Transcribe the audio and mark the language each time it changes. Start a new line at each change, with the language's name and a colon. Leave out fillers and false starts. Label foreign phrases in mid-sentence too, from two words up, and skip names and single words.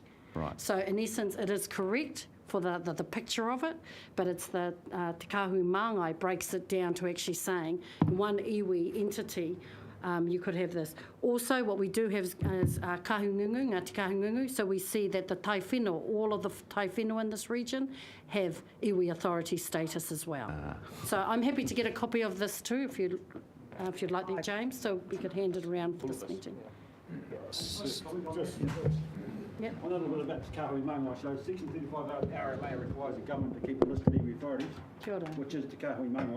English: Right. So in essence, it is correct for the picture of it, but it's the Te Kāhui Māngai breaks it down to actually saying one iwi entity, you could have this. Also, what we do have is kahungungu, Ngāti Kahungungu, so we see that the
Māori: tai whenua,
English: all of the
Māori: tai whenua
English: in this region have iwi authority status as well. So I'm happy to get a copy of this too, if you'd like that, James, so we could hand it around for this meeting. Yep. I know a little bit about Te Kāhui Māngai. So Section 35 of the RMA requires the government to keep a list of iwi authorities, which is Te Kāhui Māngai.